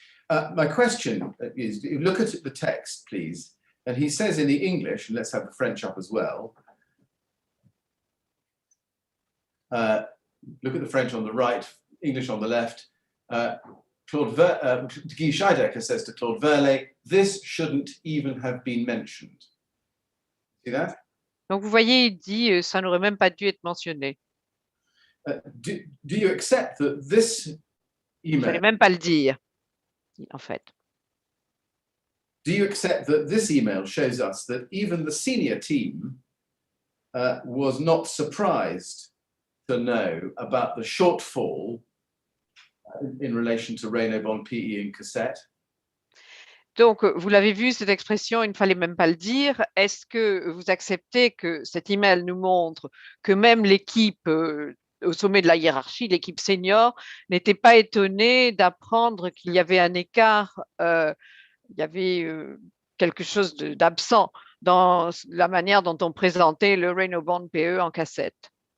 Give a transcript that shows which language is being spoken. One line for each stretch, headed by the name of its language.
English: My question is, look at the text, please. And he says in the English, and let's have the French up as well. Look at the French on the right, English on the left. Guy Scheidecker says to Claude Verlet, this shouldn't even have been mentioned. See that?
French: Donc vous voyez, il dit, ça n'aurait même pas dû être mentionné.
English: Do you accept that this
French: Il ne fallait
English: email?
French: même pas le dire, en fait.
English: Do you accept that this email shows us that even the senior team was not surprised to know about the shortfall in relation to Raynaud bond PE and cassette.
French: Donc, vous l'avez vu, cette expression, il ne fallait même pas le dire. Est-ce que vous acceptez que cet email nous montre que même l'équipe au sommet de la hiérarchie, l'équipe senior, n'était pas étonnée d'apprendre qu'il y avait un écart, il y avait quelque chose d'absent dans la manière dont on présentait le Raynaud bond PE en cassette?